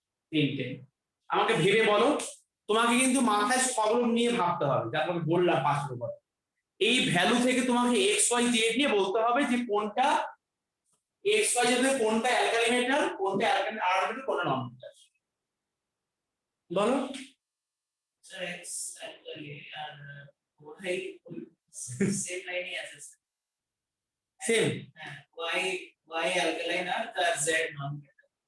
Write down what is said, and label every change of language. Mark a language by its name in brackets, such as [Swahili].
[Bangla] তিনটে আমাকে ভেবে বলো, তোমাকে কিন্তু মাথায় সবরূপ নিয়ে ভাবতে হবে, যা তোমাকে বললাম 5 নম্বর এই ভ্যালু থেকে তোমাকে এক্স ওয়াই জেড নিয়ে বলতে হবে যে কোনটা এক্স ওয়াই জেড এর কোনটা অ্যালকালি মেটাল, কোনটা অ্যালকালি আর্থ মেটাল, কোনটা নন মেটাল বলো। [Hindi] सर एक्स एक्चुअली और वाई सेम लाइन ही [Bangla] আছে স্যার। সেম হ্যাঁ वाई वाई অ্যালকালাইন আর তার জেড নন মেটাল।